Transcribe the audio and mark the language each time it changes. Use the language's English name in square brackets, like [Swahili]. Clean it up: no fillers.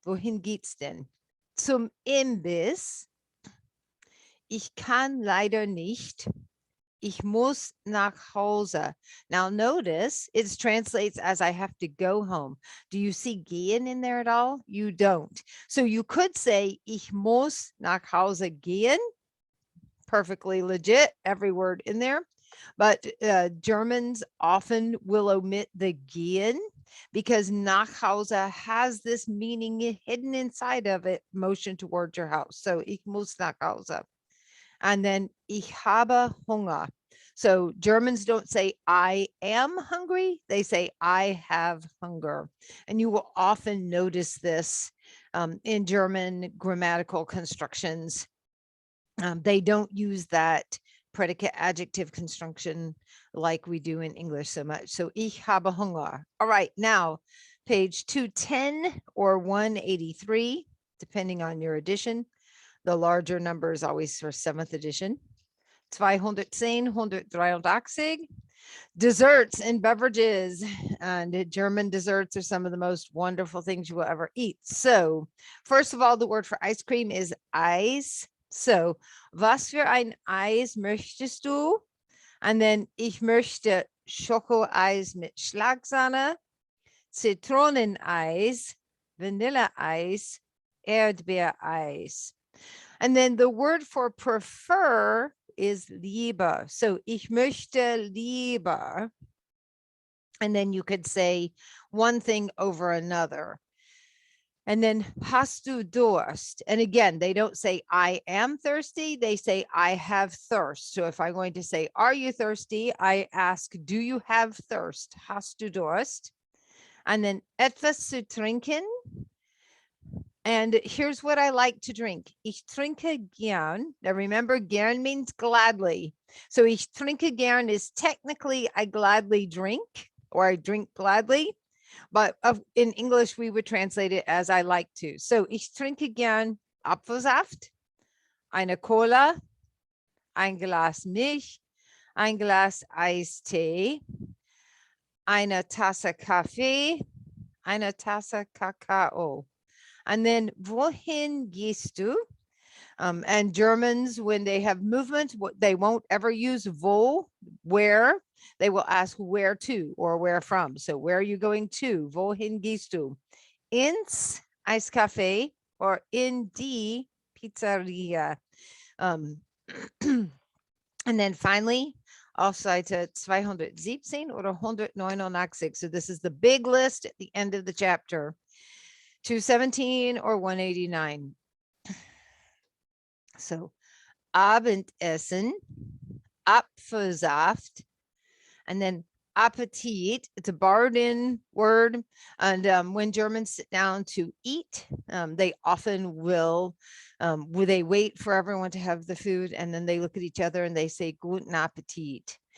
[German] Wohin geht's denn? Zum Imbiss. Ich kann leider nicht. Ich muss nach Hause. [English] Now notice it translates as I have to go home. Do you see gehen in there at all? You don't. So you could say [German] ich muss nach Hause gehen. [English] Perfectly legit, every word in there. But Germans often will omit the gehen because [German] nach Hause [English] has this meaning hidden inside of it, motion towards your house. So ich muss nach Hause. And then [German] ich habe Hunger. [English] So Germans don't say I am hungry. They say I have hunger. And you will often notice this in German grammatical constructions. They don't use that predicate adjective construction like we do in English so much. So [German] ich habe Hunger. [English] All right, now page 210 or 183, depending on your edition. The larger number is always for 7th edition. 210, 183. Desserts and beverages, and German desserts are some of the most wonderful things you will ever eat. So first of all, the word for ice cream is Eis. [German] So, was für ein Eis möchtest du? [English] And then [German] ich möchte Schokoeis mit Schlagsahne, Zitroneneis, Vanilleeis, Erdbeereis. [English] And then the word for prefer is lieber. So, [German] ich möchte lieber. [English] And then you could say one thing over another. And then [German] hast du Durst? [English] And again, they don't say I am thirsty. They say I have thirst. So if I'm going to say, are you thirsty? I ask, do you have thirst? [German] Hast du Durst? [English] And then [German] etwas zu trinken. [English] And here's what I like to drink. [German] Ich trinke gern. [English] Now remember, gern means gladly. So [German] ich trinke gern [English] is technically I gladly drink, or I drink gladly. But in English, we would translate it as I like to. [German] So ich trinke gern Apfelsaft, eine Cola, ein Glas Milch, ein Glas Eistee, eine Tasse Kaffee, eine Tasse Kakao. [English] And then [German] wohin gehst du? [English] And Germans, when they have movement, they won't ever use wo, where. They will ask where to or where from. So where are you going to? [German] Wohin gehst du? Ins Eiscafé or in die Pizzeria. [English] And then finally, [German] auf Seite 217 oder 189. [English] So this is the big list at the end of the chapter. 217 or 189. So Abendessen, Apfelsaft, and then Appetit. It's a borrowed-in word, and when Germans sit down to eat, they often will they wait for everyone to have the food, and then they look at each other and they say [German] Guten Appetit.